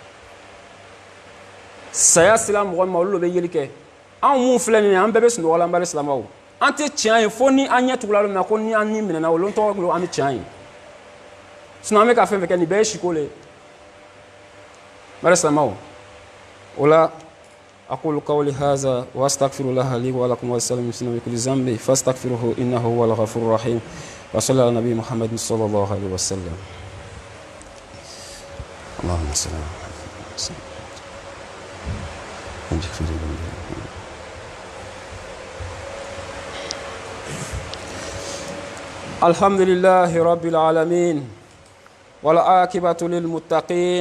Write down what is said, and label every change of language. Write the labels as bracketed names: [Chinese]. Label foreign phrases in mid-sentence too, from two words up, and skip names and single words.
[Bambara] saya sera mɔgɔ ma olu de bɛ yeli kɛ anw mun filɛ nin ye an bɛɛ bɛ sunɔgɔ la mali silamɛw an tɛ tiɲɛ ye fo ni an ɲɛ tugula min na ko ni an ni minɛna olu tɔgɔ kilo an bɛ tiɲɛ ye sinon an bɛ ka fɛn fɛn kɛ nin bɛɛ ye siko le ye mali silamɛw o la [Arabic] أقول قولي هذا وأستغفر الله لي ولكم ولسائر المسلمين من كل ذنب فاستغفروه إنه هو الغفور الرحيم وصلى على النبي محمد صلى الله عليه وسلم اللهم صل على محمد الحمد لله رب العالمين والعاقبة للمتقين